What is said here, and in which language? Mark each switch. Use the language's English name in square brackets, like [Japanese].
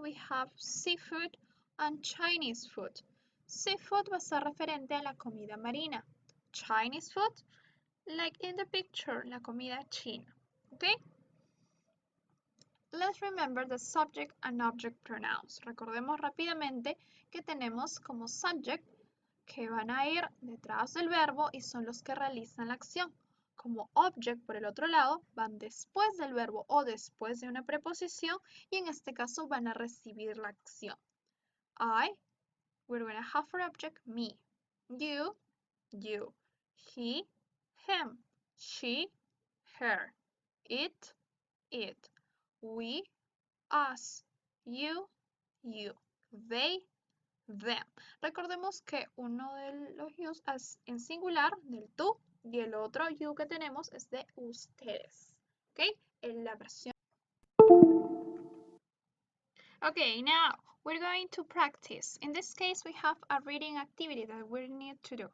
[English] We have seafood and Chinese food. [Spanish] Seafood va a ser referente a la comida marina. [English] Chinese food, like in the picture, [Spanish] la comida china. [English] Okay? Let's remember the subject and object pronouns. [Spanish] Recordemos rápidamente que tenemos como subject que van a ir detrás del verbo y son los que realizan la acción. Como object, por el otro lado, van después del verbo o después de una preposición y en este caso van a recibir la acción. [English] We're going to have for object me. You. He, him. She, her. It. We, us. You. They, them. [Spanish] Recordemos que uno de los yous es en singular, del tú, y el otro you que tenemos es de ustedes. ¿Ok? En la versión. [English] Okay, now we're going to practice. In this case, we have a reading activity that we need to do.